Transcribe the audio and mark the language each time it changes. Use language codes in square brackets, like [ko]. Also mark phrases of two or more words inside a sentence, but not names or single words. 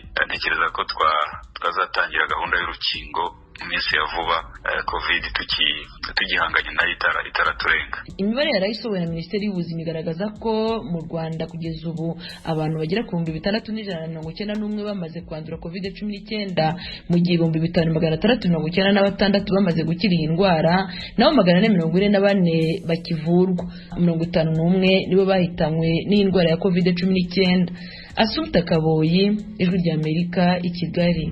[rw] Ntekereza ko twazatangira gahunda y'urukingo iminsi ya vuba, COVID tugihanganye nayo itaraturenga. Imibare yarayisohowe na Minisiteri y'Ubuzima igaragaza ko mu Rwanda kugeza ubu abantu bagera ku 6,191 bamaze kwandura COVID-19 mu gihe 5,696 bamaze gukira iyi ndwara, naho 444 bakivurwa. 51 nibo bahitanywe n'iyi ndwara ya COVID-19. Assumpta Kaboyi, ijwi rya Amerika, i Kigali.